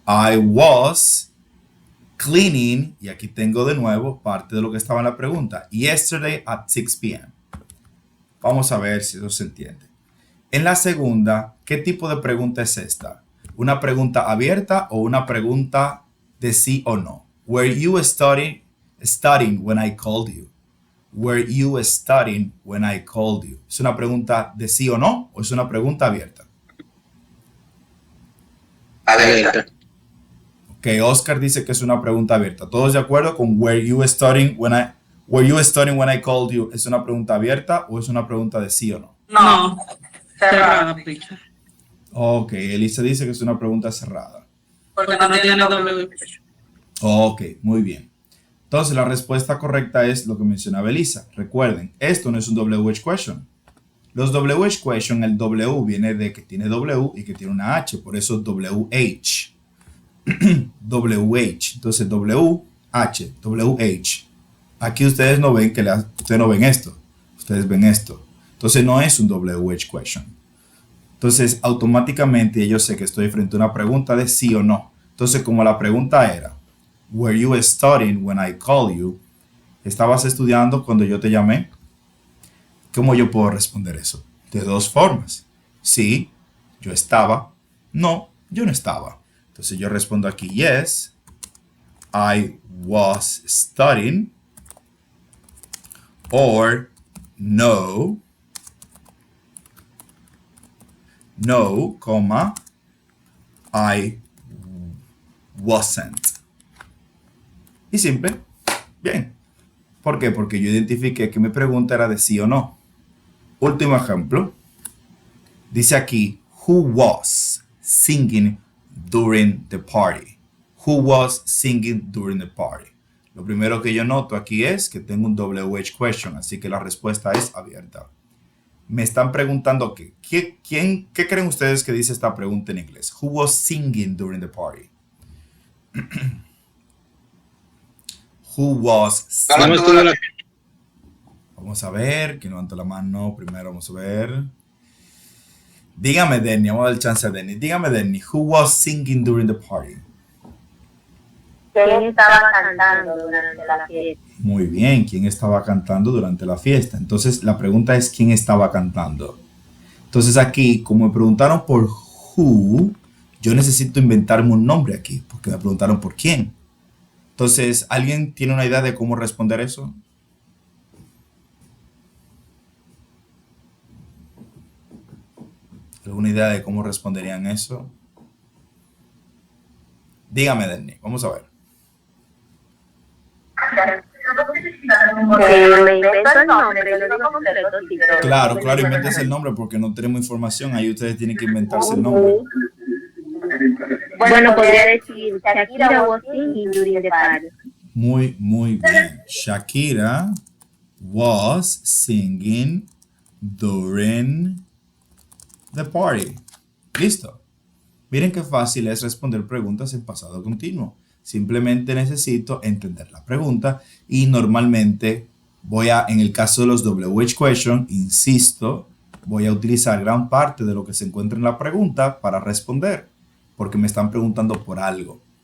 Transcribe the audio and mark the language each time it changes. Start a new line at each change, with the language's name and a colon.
English: I was cleaning,
Spanish: y aquí tengo de nuevo parte de lo que estaba en la pregunta.
English: Yesterday at 6 p.m.
Spanish: Vamos a ver si eso se entiende. En la segunda, ¿qué tipo de pregunta es esta? ¿Una pregunta abierta o una pregunta de sí o no?
English: Were you studying when I called you? Were you studying when I called you?
Spanish: ¿Es una pregunta de sí o no o es una pregunta abierta? Abierta. Ok, Oscar dice que es una pregunta abierta. ¿Todos de acuerdo con
English: were you studying when I called you?
Spanish: ¿Es una pregunta abierta o es una pregunta de sí o no? No, cerrada, picha. Ok, Elisa dice que es una pregunta cerrada. Porque no tiene W. Ok, muy bien. Entonces la respuesta correcta es lo que mencionaba Elisa. Recuerden, esto no es un WH question. Los WH question, el W viene de que tiene W y que tiene una H, por eso WH. WH. Entonces WH, WH. Aquí ustedes no ven ustedes no ven esto. Ustedes ven esto. Entonces no es un WH question. Entonces automáticamente yo sé que estoy frente a una pregunta de sí o no. Entonces como la pregunta era,
English: were you studying when I called you?
Spanish: ¿Estabas estudiando cuando yo te llamé? ¿Cómo yo puedo responder eso? De dos formas. Sí, yo estaba. No, yo no estaba. Entonces yo respondo aquí,
English: yes, I was studying. Or no, comma, I wasn't.
Spanish: Y simple. Bien. ¿Por qué? Porque yo identifiqué que mi pregunta era de sí o no. Último ejemplo. Dice aquí,
English: who was singing during the party? Who was singing during the party?
Spanish: Lo primero que yo noto aquí es que tengo un WH question, así que la respuesta es abierta. Me están preguntando ¿qué creen ustedes que dice esta pregunta en inglés?
English: Who was singing during the party? Who was singing?
Spanish: Vamos a ver, que no levanta la mano. Primero vamos a ver. Dígame, Denny, vamos a dar el chance a Denny. Dígame,
English: Denny, who was singing during the party?
Spanish: ¿Quién estaba cantando durante la fiesta? Muy bien, ¿quién estaba cantando durante la fiesta? Entonces, la pregunta es ¿quién estaba cantando? Entonces, aquí, como me preguntaron por who, yo necesito inventarme un nombre aquí, porque me preguntaron por quién. Entonces, ¿alguien tiene una idea de cómo responder eso? ¿Alguna idea de cómo responderían eso? Dígame, Denny, vamos a ver. Me invento el nombre, lo digo completo, sí, pero... Claro, inventes el nombre porque no tenemos información. Ahí ustedes tienen que inventarse el nombre. Bueno, podría decir
English: Shakira was singing during the party.
Spanish: Muy, muy bien.
English: Shakira was singing during the party.
Spanish: Listo. Miren qué fácil es responder preguntas en pasado continuo. Simplemente necesito entender la pregunta y normalmente en el caso de los WH question, insisto, voy a utilizar gran parte de lo que se encuentra en la pregunta para responder, porque me están preguntando por algo.